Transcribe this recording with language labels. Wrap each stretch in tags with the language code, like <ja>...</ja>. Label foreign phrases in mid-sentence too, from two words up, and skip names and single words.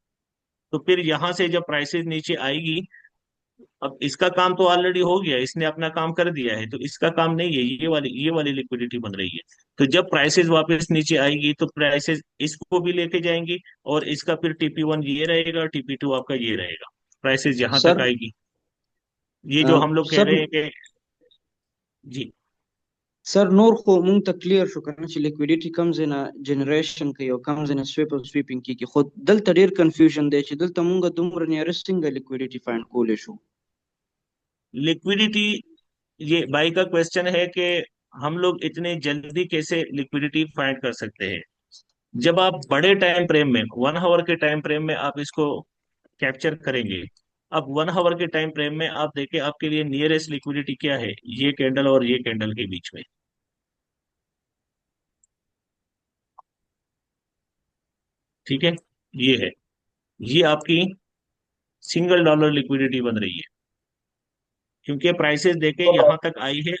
<hi>तो फिर यहाँ से जब प्राइसेस नीचे आएगी अब इसका काम तो ऑलरेडी हो गया, इसने अपना काम कर दिया है, तो इसका काम नहीं है, ये वाली लिक्विडिटी बन रही है। तो जब प्राइसेस वापस नीचे आएगी तो प्राइसेस इसको भी लेके जाएंगी, और इसका फिर TP1 ये रहेगा, TP2 आपका ये रहेगा, प्राइसेस यहाँ तक सर आएगी। ये जो हम लोग कह सर रहे हैं कि जी।</hi> <ps>सर नूर खो مونږ ته کلیر شو کنه چې لیکویډیټي کمز نه جنریشن کوي او کمز نه سویپ او سویپینګ کیږي، خو دلته ډیر کنفیوژن دی چې دلته مونږ دومره نیارست څنګه</ps> <en>liquidity find</en> <ps>کولی شو.</ps> <hi>लिक्विडिटी, ये भाई का क्वेश्चन है कि हम लोग इतने जल्दी कैसे</hi> <en>liquidity find</en> <hi>कर सकते हैं। जब आप बड़े</hi> <en>time frame</en> <hi>में, 1 आवर के</hi> <en>time frame</en> <hi>में आप इसको कैप्चर करेंगे। अब 1 आवर के</hi> <en>time frame</en> <hi>में आप देखें आपके लिए</hi> <en>nearest liquidity</en> <hi>क्या है, ये कैंडल और ये कैंडल के बीच में, ठीक है, ये है, ये आपकी</hi> <en>single dollar liquidity</en> <hi>बन रही है, क्योंकि प्राइसेस देके यहाँ तक आई है।</hi>